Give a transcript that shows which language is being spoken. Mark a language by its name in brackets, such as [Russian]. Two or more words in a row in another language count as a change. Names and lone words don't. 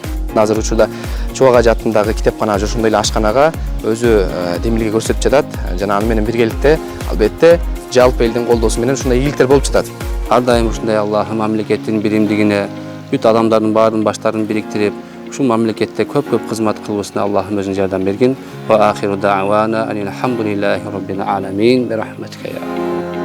[Kyrgyz] Азыр учурда Чубак Ажы атындагы китепкана ошондой эле ашканага өзү демилге көрсөтүп жатат жана аны менен биргеликте албетте жалпы элдин колдоосу менен ушундай ийгиликтер болуп жатат. Ар дайым ушундай Аллах мамлекеттин биримдигине, бүт адамдардын баарынын баштарын бириктирип, ушул мамлекетте көп кызмат кылуусуна Аллахым өзүнүн жардам бергин. [Arabic] وآخر دعوانا أن الحمد لله رب العالمين برحمتك يا